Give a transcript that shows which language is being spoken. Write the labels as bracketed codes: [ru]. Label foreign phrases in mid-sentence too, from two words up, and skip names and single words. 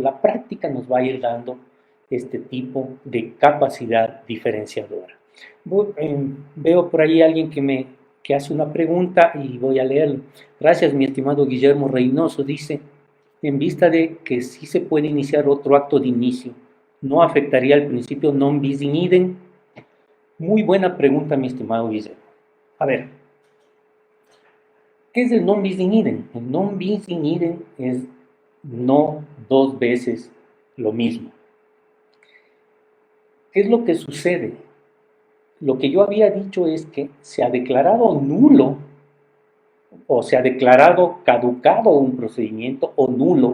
[es] La práctica nos va a ir dando este tipo de capacidad diferenciadora. Veo por ahí alguien que hace una pregunta y voy a leerlo. Gracias, mi estimado Guillermo Reynoso. Dice, en vista de que sí se puede iniciar otro acto de inicio, ¿no afectaría el principio [la] non bis in idem? [es] Muy buena pregunta, mi estimado Guillermo. A ver, ¿qué es el [la] non bis in idem? [es] El [la] non bis in idem [es] es no 2 veces lo mismo. ¿Qué es lo que sucede? Lo que yo había dicho es que se ha declarado nulo o se ha declarado caducado un procedimiento o nulo.